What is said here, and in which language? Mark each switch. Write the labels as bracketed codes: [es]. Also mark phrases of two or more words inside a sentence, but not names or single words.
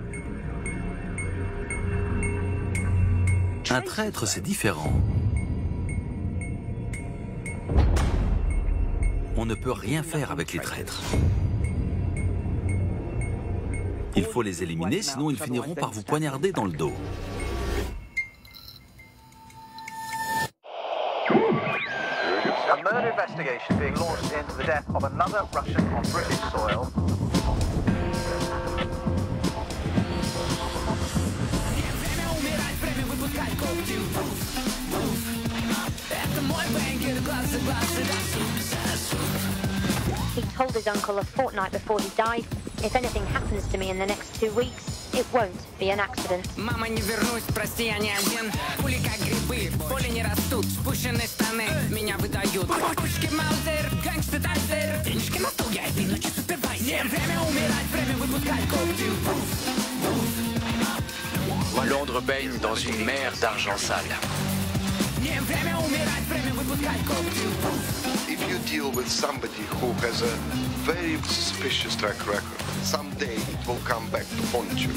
[fr] Un traître, c'est différent. On ne peut rien faire avec les traîtres. Il faut les éliminer, sinon ils finiront par vous poignarder dans le dos. [en] A murder investigation being launched into the death of another Russian on British soil. He told his uncle a fortnight before he died, if anything happens to me in the next 2 weeks, it won't be an accident. [ru] Мама, не вернусь, прости, я не один. Пули как грибы, в поле не растут. Спущенные штаны меня выдают. Пушки Маузер, гангстер Тайзер. Денежки на стол, я этой ночью супервайзер. Время умирать, время выпускать когти. [fr] Londres baigne dans une mer d'argent sale. [ru] Время умирать, время выпускать когти. [en] If you deal with somebody who has a very suspicious track record, someday it will come back to haunt you.